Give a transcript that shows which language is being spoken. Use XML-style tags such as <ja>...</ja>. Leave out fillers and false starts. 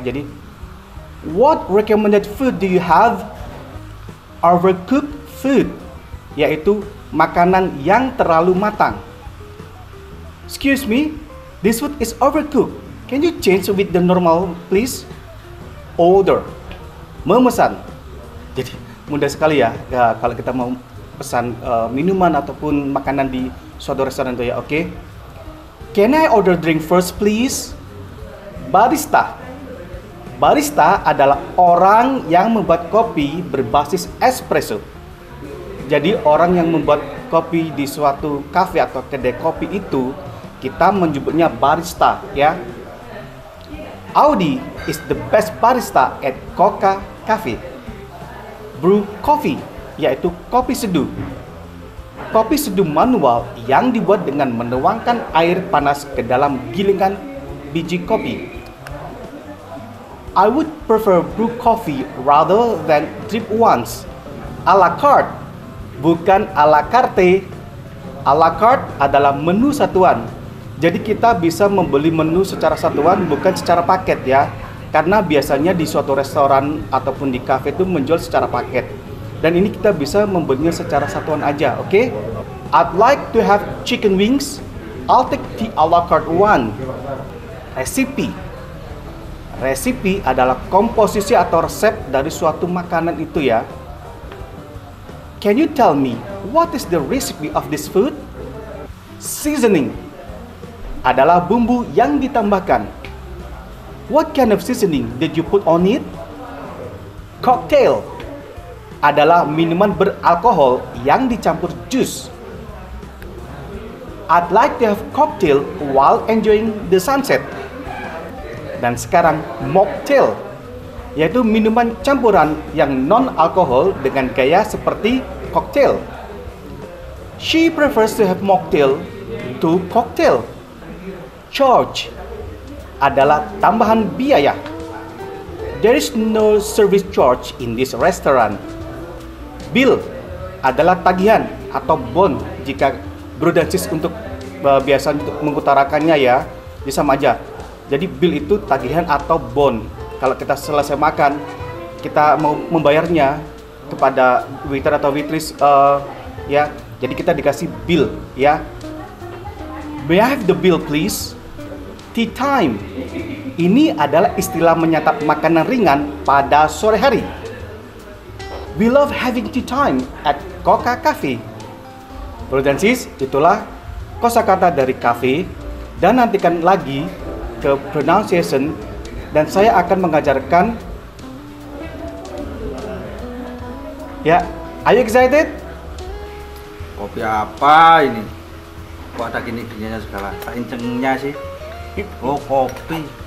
<id>Jadi,</id> <en>what recommended food do you have?</en> <id>Overcooked food, yaitu makanan yang terlalu matang.</id> <en>Excuse me, this food is overcooked. Can you change with the normal, please?</en> <id>Order, memesan. Jadi mudah sekali ya, kalau kita mau pesan minuman ataupun makanan di suatu restoran itu ya. Oke.</id> <en>Can I order drink first, please? Barista.</en> <id>Barista adalah orang yang membuat kopi berbasis espresso. Jadi orang yang membuat kopi di suatu kafe atau kedai kopi itu kita menyebutnya barista ya.</id> <en>Audi is the best barista at Coca Cafe.</en> <id>Brew coffee yaitu kopi seduh. Kopi seduh manual yang dibuat dengan menuangkan air panas ke dalam gilingan biji kopi.</id> <en>I would prefer brew coffee rather than drip ones.</en> <id>A la carte, bukan a la carte. A la carte adalah menu satuan. Jadi kita bisa membeli menu secara satuan bukan secara paket ya. Karena biasanya di suatu restoran ataupun di cafe itu menjual secara paket. Dan ini kita bisa membelinya secara satuan aja, oke?</id> <en>I'd like to have chicken wings. I'll take the a la carte one. Recipe.</en> <id>Resipi adalah komposisi atau resep dari suatu makanan itu ya.</id> <en>Can you tell me what is the recipe of this food?</en> <id>Seasoning adalah bumbu yang ditambahkan.</id> <en>What kind of seasoning did you put on it?</en> <id>Cocktail adalah minuman beralkohol yang dicampur jus.</id> <en>I'd like to have cocktail while enjoying the sunset.</en> <id>Dan sekarang mocktail, yaitu minuman campuran yang non-alkohol dengan gaya seperti cocktail.</id> <en>She prefers to have mocktail to cocktail.</en> <id>Charge adalah tambahan biaya.</id> <en>There is no service charge in this restaurant.</en> <id>Bill adalah tagihan atau bond jika bro dan sis untuk biasa untuk mengutarakannya ya, jadi sama aja. Jadi bill itu tagihan atau bond. Kalau kita selesai makan, kita mau membayarnya kepada waiter atau waitress ya. Jadi kita dikasih bill ya.</id> <en>May I have the bill please? Tea time.</en> <id>Ini adalah istilah menyantap makanan ringan pada sore hari.</id> <en>We love having tea time at Coca Cafe.</en> <id>Bro dan sis, itulah kosakata dari cafe. Dan nantikan lagi ke pronunciation. Dan saya akan mengajarkan.</id> <en>Ya, are you excited?</en> <id>Kopi apa ini? Kok ada gini-gininya segala? Kencengnya sih. Oh, kopi.</id>